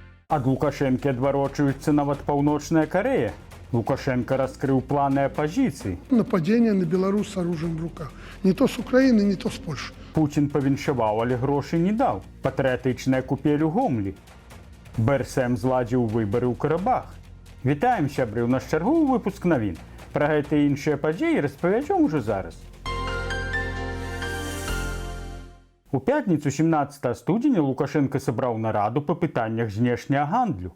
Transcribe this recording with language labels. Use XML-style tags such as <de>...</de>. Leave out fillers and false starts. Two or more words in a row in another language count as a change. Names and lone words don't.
<be>Ад Лукашэнкі адварочваецца нават Паўночная Карэя.</be> <ru>Лукашенко раскрыл планы оппозиции. Нападение на Беларусь с оружием в руках. Не то с Украины, не то с Польши.</ru> <be>Путин павіншаваў, але грошай не даў. Патрыятычная купель у Гомлі. БРСМ зладзіў выбары ў Карабах. Вітаем, сябры, у наш чарговы выпуск навін. Пра гэта і іншыя падзеі распавядзём ужо зараз. У пятніцу 17 студзеня Лукашенко сабраў нараду па пытаннях знешняга гандлю.</be>